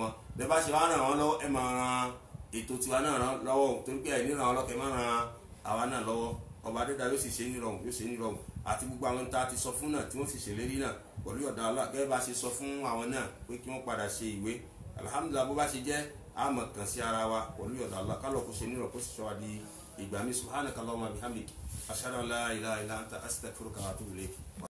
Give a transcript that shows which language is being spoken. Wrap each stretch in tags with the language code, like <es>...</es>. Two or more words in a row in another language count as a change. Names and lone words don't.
<yo>wọn bẹ́ẹ̀ bá ṣe wá ràn wọ́n lọ́wọ́ ẹ máa ran ètò tiwa náà lọ́wọ́ torí pé ẹ̀ní ràn wọ́n lọ́kẹ́ máa ran àwa náà lọ́wọ́ ọba adéda yóò sì ṣe nírọ̀rùn yóò ṣe nírọ̀rùn àti gbogbo àwọn tá a ti sọ fún náà tí wọ́n sì ṣèlérí náà pẹ̀lú yọ̀dọ̀ Allah gẹ́gẹ́ bá ṣe sọ fún àwọn náà pé kí wọ́n padà ṣe ìwé alhamdulillah bó bá ṣe jẹ́ àmọ̀ kan sí ara wa pẹ̀lú yọ̀dọ̀ Allah kálọ̀ kó ṣe nírọ̀ kó sì ṣọ́ wa di ìgbà mi</yo> <ar>سبحانك اللهم وبحمدك أشهد أن لا إله إلا أنت أستغفرك وأتوب إليك.</ar>